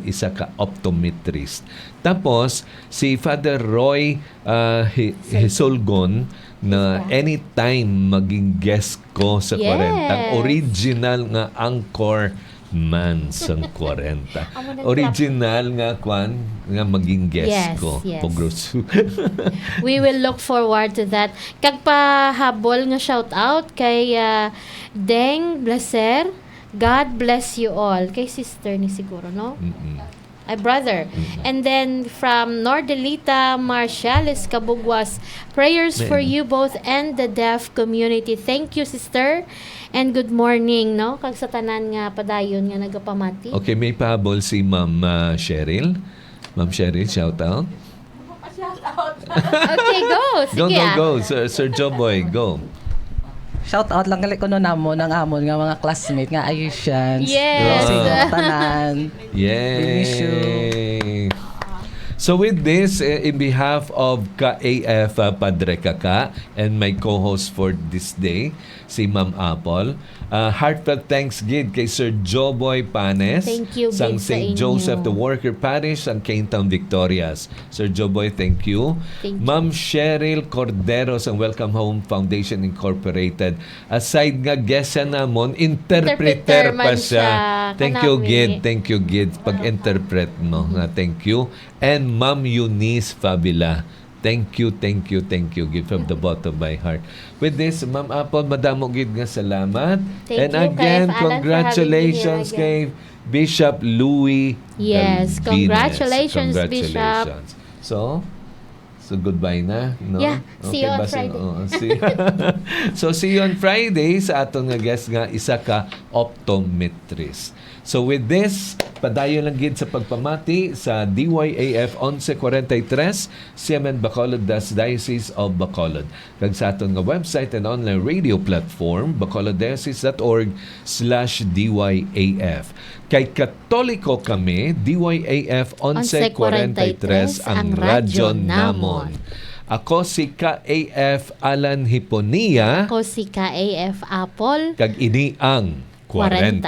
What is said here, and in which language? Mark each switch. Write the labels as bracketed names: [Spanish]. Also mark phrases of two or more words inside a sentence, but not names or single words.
[Hiligaynon] Isa ka optometrist. Tapos si Father Roy Hisolgon na anytime maging guest ko sa 40, original nga anchor man sa 40. Original nga nga maging guest ko. [English] Yes. Pogrosu. We will look forward to that. [Hiligaynon] Kag pahabol nga [English] shout out [Hiligaynon] kay Deng Blaser. [English] God bless you all. [Hiligaynon] Kay sister ni siguro, no? Ay brother. [English] And then from Nordelita Marciales Kabugwas, prayers for you both and the deaf community. Thank you, sister. And good morning, no? [Hiligaynon] Kag sa tanan nga padayon nga nagapamati. Okay, may pahabol si Ma'am Cheryl. Ma'am Cheryl, [English] shout out. Okay, go. Sige. Go. Sir Joboy, go. Shout out [Hiligaynon] lang gali ko no namon ng amon nga mga classmate nga Asians. [English] Yes. [Hiligaynon] Tanan. Yay! [English] We wish you. So with this, in behalf of Ka-AF Padre Kaka and my co-host for this day, si Ma'am Apple, heartfelt thanks [Hiligaynon] gid kay [English] Sir Joboy Panes Thank you, [Hiligaynon] sang gid sa St. inyo. Joseph the Worker Parish sang Caintown Victorias. [English] Sir Joboy, thank you. Thank you. [Hiligaynon] Ma'am Cheryl Cordero sang Welcome Home Foundation Incorporated. Aside nga guest siya namon, interpreter pa man [English] siya. Thank you, [Hiligaynon] Kanami. [English] Gid. Thank you, Gid. Pag-interpret, no? Thank you. And Ma'am Eunice Fabila. Thank you. Give from the bottom of my heart. With this, Ma'am Apple, [Hiligaynon] madamo gid nga salamat. [English] Thank And you, again, Kay Alan, for congratulations having me here [Hiligaynon] kay Bishop Louis [English] Yes, [Hiligaynon] Galvines. [English] congratulations, Bishop. [Hiligaynon] So goodbye na, no? [English] Yeah, see you on [Hiligaynon] basta- [English] Friday. [Hiligaynon] oo, [English] so see you on Friday [Hiligaynon] sa aton nga guest nga isa ka optometrist. [English] So with this, [Hiligaynon] padayon lang gid sa pagpamati sa DYAF 1143, Siamen Bacolod, das Diocese of Bacolod. Kag sa aton nga [English] website and online radio platform, [Hiligaynon] bacoloddiocese.org/DYAF. Kay Katoliko kami, DYAF 1143 ang radyo namon. Ako si KAF Alan Hiponia, Ako si KAF Apple, kag ini ang 40.